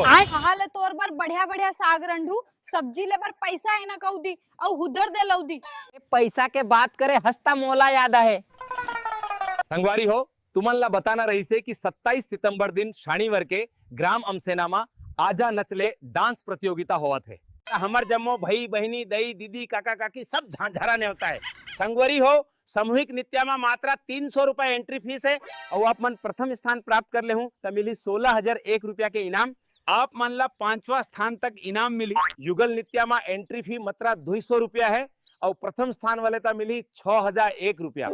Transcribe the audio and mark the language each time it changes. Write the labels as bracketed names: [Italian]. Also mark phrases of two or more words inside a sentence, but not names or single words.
[Chhattisgarhi] कहा ले तोर बर बढ़िया बढ़िया साग रंढू सब्जी ले बर पैसा है ना कौदी और हुदर दे लौदी। पैसा के बात करे हंसता मोला याद है। संगवारी हो तुमन ला बताना रही से कि 27 सितंबर दिन शनिवार के ग्राम अमसेना में आजा नचले डांस प्रतियोगिता होवत है। हमार जम्मो भाई बहनी दई दीदी काका काकी सब झांझरा ने होता है। संगवारी हो सामूहिक नृत्य में मात्रा 300 रुपए एंट्री फीस है और आप मन प्रथम स्थान प्राप्त कर ले हूँ तो मिली 16,001 रुपया के इनाम। आप मन ला 5वां स्थान तक इनाम मिली। युगल नृत्य में एंट्री फी मात्रा 200 रुपया है और प्रथम स्थान वाले ता मिली 6,001 रुपया।